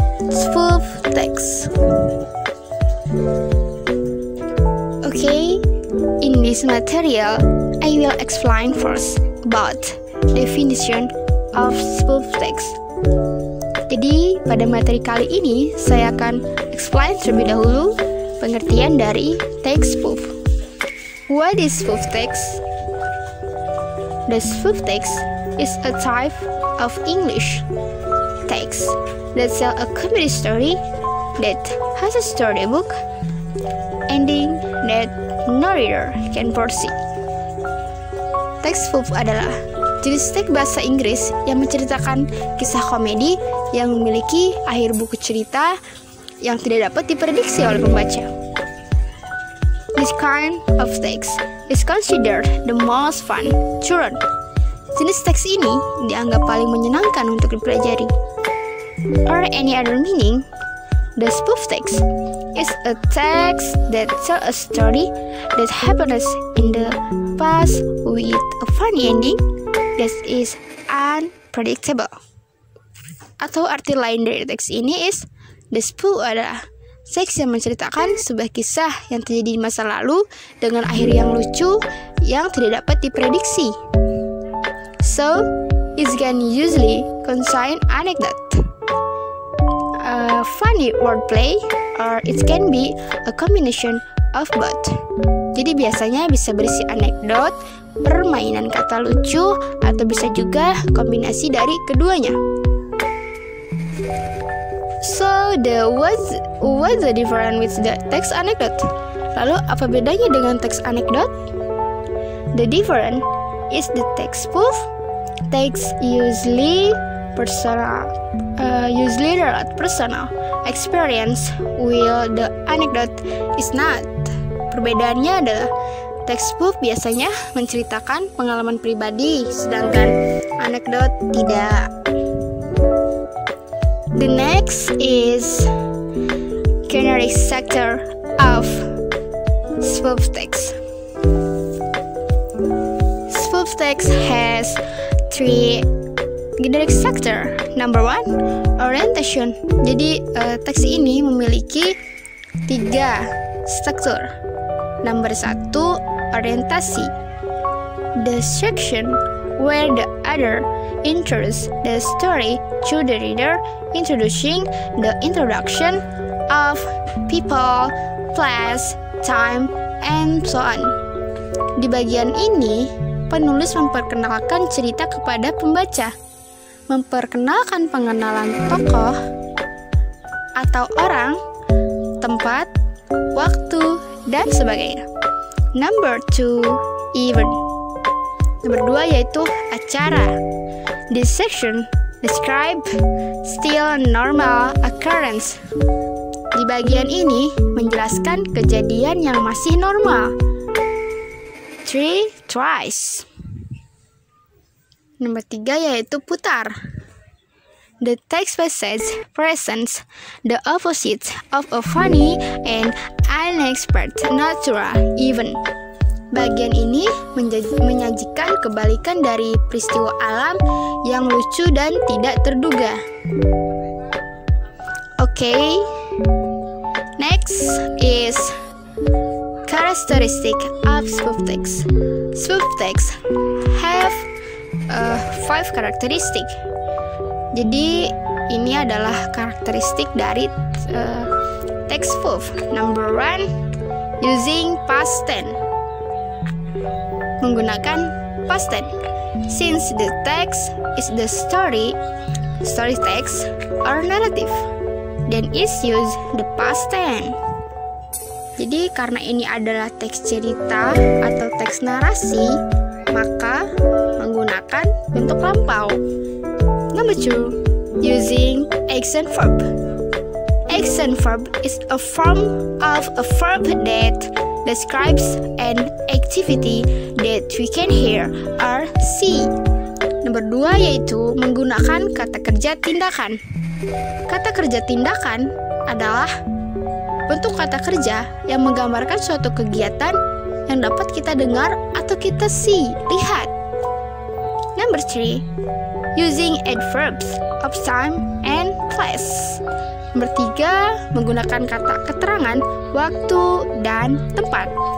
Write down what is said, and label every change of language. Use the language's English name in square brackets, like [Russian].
[English] Spoof text. Okay, in this material, I will explain first about definition of spoof text. [Indonesian] Jadi, pada materi kali ini, saya akan explain terlebih dahulu pengertian dari text spoof. [English] What is spoof text? The spoof text is a type of English text that tells a comedy story that has a storybook ending that no reader can foresee. [Indonesian] Teks spoof adalah jenis teks bahasa Inggris yang menceritakan kisah komedi yang memiliki akhir buku cerita yang tidak dapat diprediksi oleh pembaca. [English] This kind of text is considered the most fun to learn. [Indonesian] Jenis teks ini dianggap paling menyenangkan untuk dipelajari. [English] Or any other meaning, the spoof text is a text that tells a story that happens in the past with a funny ending that is unpredictable. [Indonesian] Atau arti lain dari teks ini is, the spoof adalah teks yang menceritakan sebuah kisah yang terjadi di masa lalu dengan akhir yang lucu yang tidak dapat diprediksi. [English] So, it can usually contain anecdote, funny wordplay, or it can be a combination of both. [Indonesian] Jadi biasanya bisa berisi anekdot, permainan kata lucu, atau bisa juga kombinasi dari keduanya. [English] So, what's the difference with the text anecdote? [Indonesian] Lalu apa bedanya dengan teks anekdot? [English] The difference is the text spoof. Text usually relate personal experience, while the anecdote is not. [Indonesian] Perbedaannya adalah teks spoof biasanya menceritakan pengalaman pribadi, sedangkan anekdot tidak. [English] The next is generic structure of spoof text. Spoof text has 3 generic structure. Number 1, orientation. [Indonesian] Jadi teks ini memiliki 3 struktur. [English] Number 1, orientasi. The section where the author introduces the story to the reader, introducing the introduction of people, place, time, and so on. [Indonesian] Di bagian ini, penulis memperkenalkan cerita kepada pembaca, memperkenalkan pengenalan tokoh atau orang, tempat, waktu, dan sebagainya. [English] Number 2, event. [Indonesian] Nomor 2 yaitu acara. [English] This section describe still normal occurrence. [Indonesian] Di bagian ini menjelaskan kejadian yang masih normal. 3, twice. Nomor 3 yaitu putar. [English] The text passage presents the opposite of a funny and unexpected natural event. [Indonesian] Bagian ini menyajikan kebalikan dari peristiwa alam yang lucu dan tidak terduga. [English] Okay, next is characteristic of spoof text. Spoof text have 5 karakteristik. [Indonesian] Jadi ini adalah karakteristik dari text spoof. [English] Number 1, using past tense. Menggunakan past tense. Since the text is the story text or narrative, then is use the past tense. [Indonesian] Jadi karena ini adalah teks cerita atau teks narasi, maka menggunakan bentuk lampau. [English] Number 2, using action verb. action verb is a form of a verb that describes an activity that we can hear or see. [Indonesian] Nomor 2 yaitu menggunakan kata kerja tindakan. Kata kerja tindakan adalah bentuk kata kerja yang menggambarkan suatu kegiatan yang dapat kita dengar atau kita lihat. [English] Number 3, using adverbs of time and place. [Indonesian] Nomor 3, menggunakan kata keterangan waktu dan tempat.